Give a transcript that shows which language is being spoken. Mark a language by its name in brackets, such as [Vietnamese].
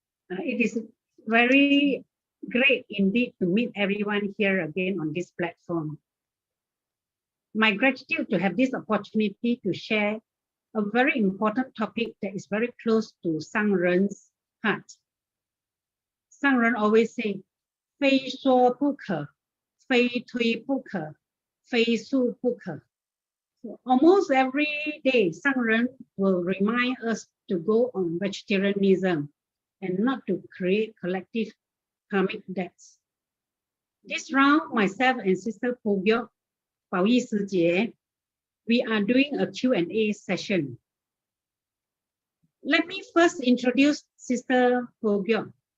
[English] It is very great indeed to meet everyone here again on this platform. My gratitude to have this opportunity to share a very important topic that is very close to Sang Ren's heart. Sang Ren always say, [Chinese] 非说不可, 非推不可, 非素不可. [English] So almost every day, Sang Ren will remind us to go on vegetarianism and not to create collective karmic debts. This round, myself and Sister Pogyok, we are doing a Q&A session. Let me first introduce Sister Pogyok.